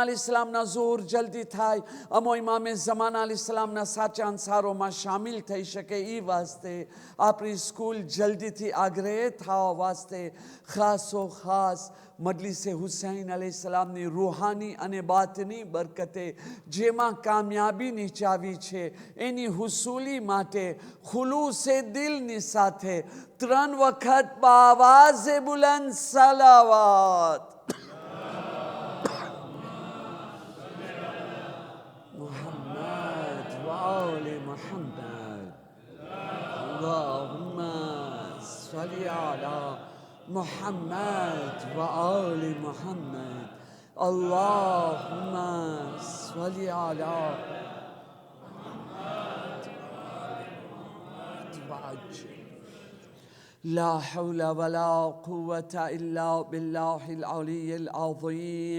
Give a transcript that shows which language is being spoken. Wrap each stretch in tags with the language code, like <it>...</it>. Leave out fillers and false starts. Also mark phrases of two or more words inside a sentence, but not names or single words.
<gu>અલૈહિસ્સલામના ઝુહુર જલ્દી થાય, અમો ઇમામે ઝમાના અલૈહિસ્સલામના સાચા અંસારોમાં શામિલ થઈ શકે એ વાસ્તે, આપણી સ્કૂલ જલ્દીથી આગ્રહ થવા વાસ્તે ખાસો ખાસ મજલિસે હુસૈન અલૈહિસ્સલામની રૂહાની અને બાતની બરકતે જેમાં કામયાબીની ચાવી છે, એની હુસૂલી માટે ખુલૂસે દિલની સાથે 3 વખત બાવાઝે બુલંદ સલાવત.</gu> <ar>محمد وآل محمد. اللهم صل على محمد وآل محمد. اللهم صل على محمد وعجل. لا حول ولا قوة إلا بالله العلي العظيم.</ar>